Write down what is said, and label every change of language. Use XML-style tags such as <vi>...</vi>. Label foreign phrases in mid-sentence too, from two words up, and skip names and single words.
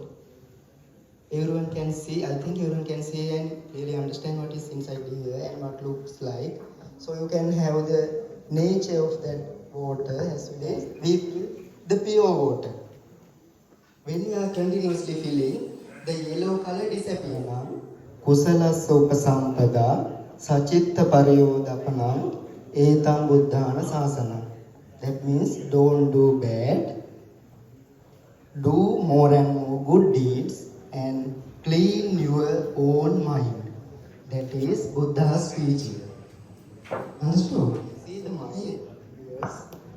<en>Everyone can see, I think everyone can see and really understand what is inside here and what looks like. So you can have the nature of that water as well as we feel the pure water. When you are continuously feeling, the yellow color disappear now.</en> <pi>Kusalassa upasampada sachitta pariyodapana etam buddhana sasana.</pi> <en>That means don't do bad, do more and more good deeds and clean your own mind. That is Buddha's teaching. Understood? See the mind? Yes.</en>